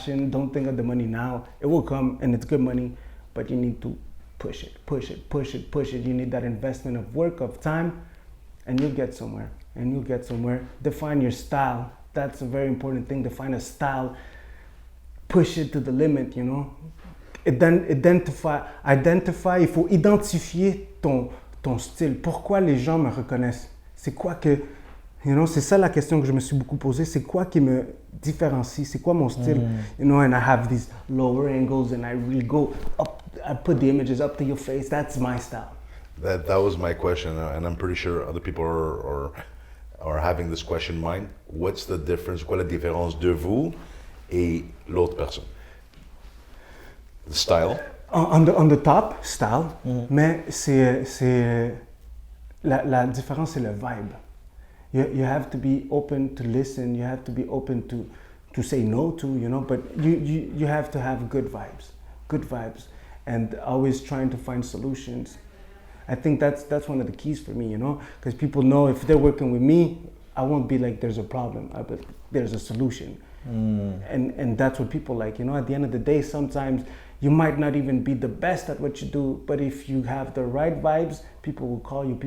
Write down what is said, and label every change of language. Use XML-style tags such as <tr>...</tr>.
<en>Don't think of the money now. It will come, and it's good money, but you need to push it. You need that investment of work, of time, and you'll get somewhere. Define your style. That's a very important thing. Define a style. Push it to the limit, you know. Identify.</en> <fr>Il faut identifier ton style. Pourquoi les gens me reconnaissent? C'est quoi que,</fr> <en>you know,</en> <fr>c'est ça la question que je me suis beaucoup posée. C'est quoi qui me différencie? C'est quoi mon style?</fr> <en>You know, and I have these lower angles, and I really go up. I put the images up to your face. That's my style. That was my question, and I'm pretty sure other people are having this question in mind. What's the difference?</en> <fr>Quoi la différence de vous et l'autre personne?</fr> <en>The style. On the top, style,</en> <fr>mais c'est la différence, c'est le vibe.</fr> <en>You have to be open to listen. You have to be open to say no to, you know. But you have to have good vibes, and always trying to find solutions. I think that's one of the keys for me, you know, because people know if they're working with me, I won't be like there's a problem, but there's a solution, and that's what people like, you know. At the end of the day, sometimes you might not even be the best at what you do, but if you have the right vibes, people will call you.</en>